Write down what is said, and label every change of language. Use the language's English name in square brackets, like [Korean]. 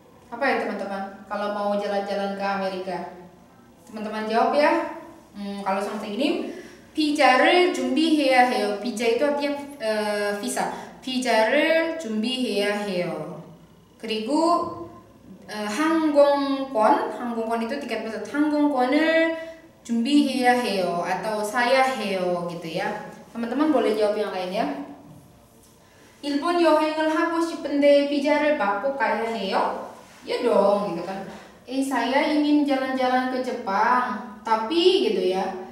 [Indonesian] Apa ya teman-teman? Kalau mau jalan-jalan ke Amerika, teman-teman jawab ya. Kalau sampai gini, [Korean] 비자를 준비해야 해요. [Indonesian] 비자 itu artinya visa. [Korean] 비자를 준비해야 해요. 그리고 항공권 [Indonesian] itu tiket pesawat. [Korean] 항공권을 준비해야 해요 [Indonesian] atau [Korean] 사야 해요 [Indonesian] gitu ya. teman-teman boleh jawab yang lain ya. [Korean] 일본 여행을 하고 싶은데 비자를 받고 가야 해요? [Indonesian] Ya dong gitu kan. Saya ingin jalan-jalan ke Jepang tapi gitu ya.